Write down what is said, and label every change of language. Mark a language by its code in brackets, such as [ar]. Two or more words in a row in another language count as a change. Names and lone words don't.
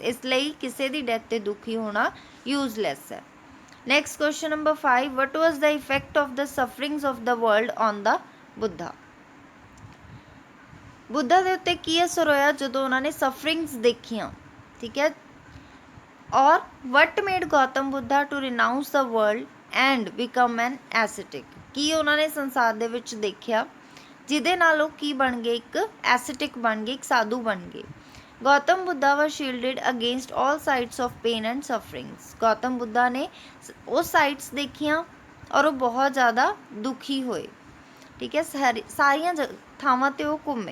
[hi] इसलिए किसी की डैथ से दुखी होना यूजलैस है. [en] Next question number 5, What was the effect of the sufferings of the world on the Buddha. [pa] ਬੁੱਧਾ ਕੇ ਉੱਤੇ ਕੀ ਅਸਰ ਹੋਇਆ ਜੋ ਉਨ੍ਹੋਂਨੇ ਸਫਰਿੰਗਸ ਦੇਖੀਆਂ. [hi] ठीक है, और [en] What made Gautam Buddha to renounce the world and become an ascetic. [pa] ਕੀ ਉਨ੍ਹੋਂਨੇ ਸੰਸਾਰ ਦੇ ਵਿਚ ਦੇਖਿਆ ਜਿਹਦੇ ਨਾਲ ਉਹ ਕੀ ਬਣ ਗਏ, ਇੱਕ ਐਸਥੈਟਿਕ ਬਣ ਗਏ, ਇੱਕ ਸਾਧੂ ਬਣ ਗਏ। [en] Gautam Buddha was shielded against all sides of pain and sufferings. [pa] ਗੌਤਮ ਬੁੱਧਾ ਨੇ ਉਹ ਸਾਈਡਸ ਦੇਖੀਆਂ ਔਰ ਉਹ ਬਹੁਤ ਜ਼ਿਆਦਾ ਦੁਖੀ ਹੋਏ, ਠੀਕ ਹੈ, ਸਾਰੀਆਂ ਥਾਵਾਂ 'ਤੇ ਉਹ ਘੁੰਮੇ।